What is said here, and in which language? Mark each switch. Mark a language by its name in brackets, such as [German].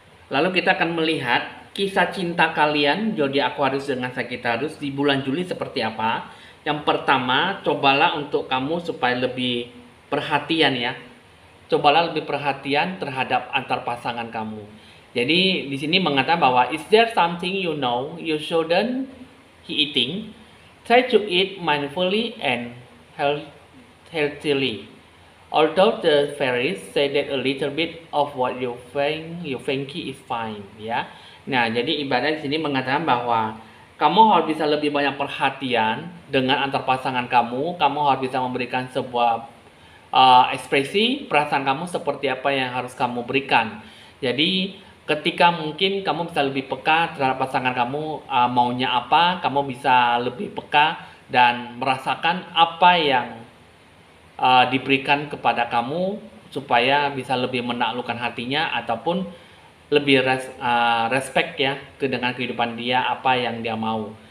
[Indonesian] Lalu kita akan melihat kisah cinta kalian zodiak Aquarius dengan Sagittarius di bulan Juli seperti apa. Yang pertama, cobalah untuk kamu supaya lebih perhatian ya. Cobalah lebih perhatian terhadap antar pasangan kamu. Jadi di sini mengatakan bahwa [English] is there something you know you shouldn't eating? Try to eat mindfully and healthily. Although the fairies say that a little bit of what you think is fine, ya. [Indonesian] Nah, jadi ibaratnya di sini mengatakan bahwa kamu harus bisa lebih banyak perhatian dengan antar pasangan kamu. Kamu harus bisa memberikan sebuah ekspresi perasaan kamu seperti apa yang harus kamu berikan. Jadi ketika mungkin kamu bisa lebih peka terhadap pasangan kamu maunya apa, kamu bisa lebih peka dan merasakan apa yang diberikan kepada kamu supaya bisa lebih menaklukkan hatinya ataupun lebih respect ya dengan kehidupan dia, apa yang dia mau.